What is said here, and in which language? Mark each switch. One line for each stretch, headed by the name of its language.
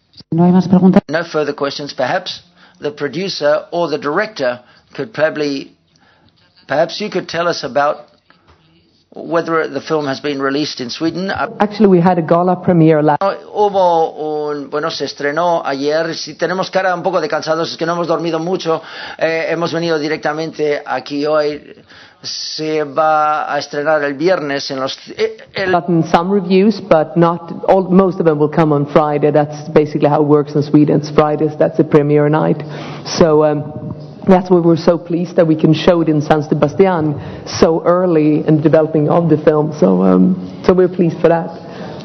Spanish: No hay más preguntas.
English: No further questions. Perhaps the producer or the director could perhaps you could tell us about whether the film has been released in Sweden. Actually, we had a gala premiere last.
Spanish: Se estrenó ayer. Si tenemos cara un poco de cansados, es que no hemos dormido mucho. Hemos venido directamente aquí hoy. Se va a estrenar el viernes en los.
English: Gotten some reviews, but not all. Most of them will come on Friday. That's basically how it works in Sweden. It's Fridays. That's the premiere night. So. That's why we're so pleased that we can show it in San Sebastian so early in the developing of the film. So we're pleased for that.